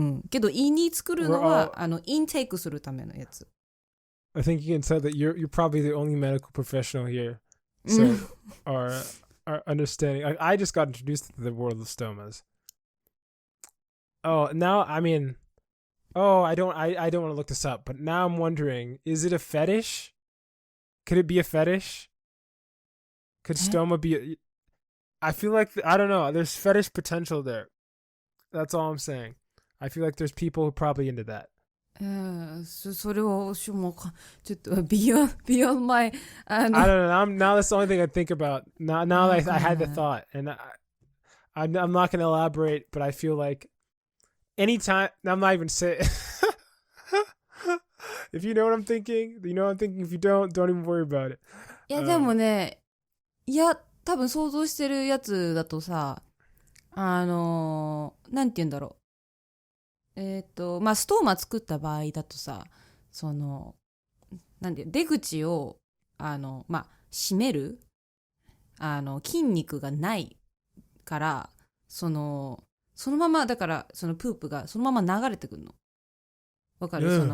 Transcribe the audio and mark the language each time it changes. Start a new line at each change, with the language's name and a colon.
Japanese: けど胃に作るのはインテイクするためのやつ。
English: I think you can tell that you're probably the only medical professional here. So our understanding. I just got introduced to the world of stomas. Oh, now I mean, I don't want to look this up, but now I'm wondering: is it a fetish? Could it be a fetish? Could stoma be? I feel like I don't know. There's fetish potential there. That's all I'm saying. I feel like there's people who are probably into that.
Japanese: それはちょっと
English: beyond my I don't know. Now that's the only thing I think about. Now that I had the thought, and I'm not going to elaborate, but I feel like anytime I'm not even saying. If you know what I'm thinking, you know what I'm thinking. If you don't even worry about it.
Japanese: いやでもね、多分想像してるやつだとさ、なんて言うんだろう。ストーマ作った場合だとさ、なんて出口を閉める筋肉がないから、そのままだから、そのプープがそのまま流れてくるの。わかる？